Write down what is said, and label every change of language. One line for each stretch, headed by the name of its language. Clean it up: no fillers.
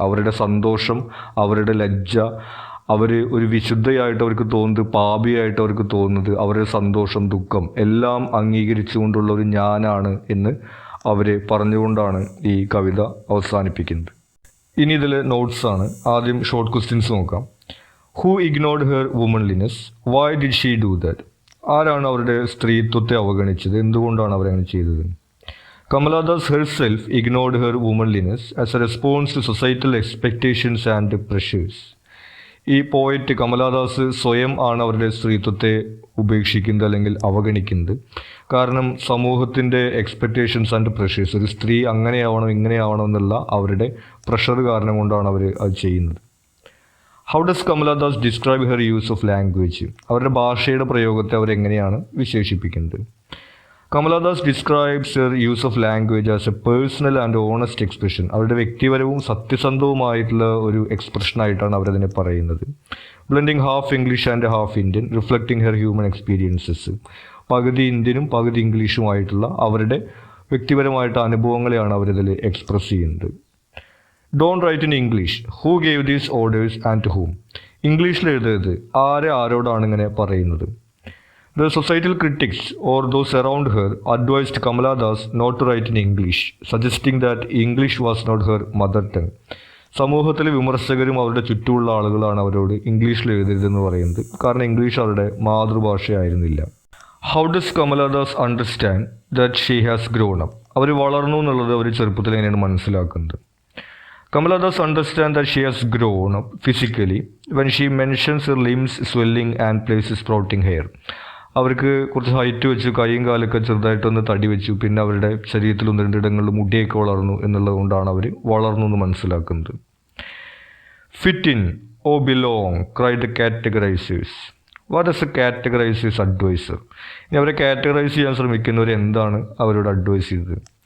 Malayalam: അവരുടെ സന്തോഷം, അവരുടെ ലജ്ജ, അവർ ഒരു വിശുദ്ധയായിട്ട് അവർക്ക് തോന്നുന്നത്, പാപിയായിട്ട് അവർക്ക് തോന്നുന്നത്, അവരുടെ സന്തോഷം, ദുഃഖം എല്ലാം അംഗീകരിച്ചുകൊണ്ടുള്ള ഒരു ഞാനാണ് എന്ന് അവർ പറഞ്ഞുകൊണ്ടാണ് ഈ കവിത അവസാനിപ്പിക്കുന്നത്. ഇനി ഇതിൽ നോട്ട്സാണ്. ആദ്യം ഷോർട്ട് ക്വസ്റ്റ്യൻസ് നോക്കാം.
English: Who ignored her womanliness, why did she do that?
Malayalam: ആരാണ് അവരുടെ സ്ത്രീത്വത്തെ അവഗണിച്ചത്, എന്തുകൊണ്ടാണ് അവരങ്ങനെ ചെയ്തത്?
English: Kamala Das herself ignored her womanliness as a response to societal expectations and pressures.
Malayalam: ഈ പോയറ്റ് കമലാദാസ് സ്വയം ആണ് അവരുടെ സ്ത്രീത്വത്തെ ഉപേക്ഷിക്കുന്നത് അല്ലെങ്കിൽ അവഗണിക്കുന്നത്. കാരണം സമൂഹത്തിൻ്റെ എക്സ്പെക്റ്റേഷൻസ് ആൻഡ് പ്രഷേഴ്സ്, ഒരു സ്ത്രീ അങ്ങനെയാവണം ഇങ്ങനെയാവണം എന്നുള്ള അവരുടെ പ്രഷർ കാരണം കൊണ്ടാണ് അവർ അത് ചെയ്യുന്നത്.
English: How does Kamala Das describe her use of language?
Malayalam: അവരുടെ ഭാഷയുടെ പ്രയോഗത്തെ അവരെങ്ങനെയാണ് വിശേഷിപ്പിക്കുന്നത്?
English: Kamala Das describes her use of language as A personal and honest expression.
Malayalam: അവരുടെ വ്യക്തിപരവും സത്യസന്ധവുമായിട്ടുള്ള ഒരു എക്സ്പ്രഷനായിട്ടാണ് അവരതിനെ പറയുന്നത്.
English: Blending half English and half Indian, reflecting her human experiences.
Malayalam: പകുതി ഇന്ത്യനും പകുതി ഇംഗ്ലീഷുമായിട്ടുള്ള അവരുടെ വ്യക്തിപരമായിട്ട് അനുഭവങ്ങളെയാണ് അവരിതിൽ എക്സ്പ്രസ് ചെയ്യുന്നത്.
English: Don't write in English, who gave these orders and to whom?
Malayalam: ഇംഗ്ലീഷിൽ എഴുതരുത്, ആരോടാണ് ഇങ്ങനെ പറയുന്നത്?
English: The societal critics or those around her advised Kamala Das not to write in English, suggesting that English was not her mother tongue.
Malayalam: സമൂഹത്തിലെ വിമർശകരും അവരുടെ ചുറ്റുമുള്ള ആളുകളാണ് അവരോട് ഇംഗ്ലീഷിൽ എഴുതരുതെന്ന് പറയുന്നത്, കാരണം ഇംഗ്ലീഷ് അവരുടെ മാതൃഭാഷയായിരുന്നില്ല.
English: How does Kamala Das understand that she has grown up?
Malayalam: അവർ വളർന്നു എന്നുള്ളത് അവർ ചെറുപ്പത്തിൽ എങ്ങനെയാണ് മനസ്സിലാക്കുന്നത്?
English: Kamala Das understands that she has grown up physically when she mentions her limbs swelling and places sprouting hair.
Malayalam: അവർക്ക് കുറച്ച് ഹൈറ്റ് വെച്ചു, കൈയും കാലൊക്കെ ചെറുതായിട്ടൊന്ന് തടി വെച്ചു, പിന്നെ അവരുടെ ശരീരത്തിൽ ഒന്ന് രണ്ടിടങ്ങളിൽ മുടിയൊക്കെ വളർന്നു എന്നുള്ളത് കൊണ്ടാണ് അവർ വളർന്നു എന്ന് മനസ്സിലാക്കുന്നത്.
English: Fit in or belong cried categorisers. What is a categorisers adviser?
Malayalam: ഇനി അവരെ കാറ്റഗറൈസ് ചെയ്യാൻ ശ്രമിക്കുന്നവർ എന്താണ് അവരോട് അഡ്വൈസ് ചെയ്തത്?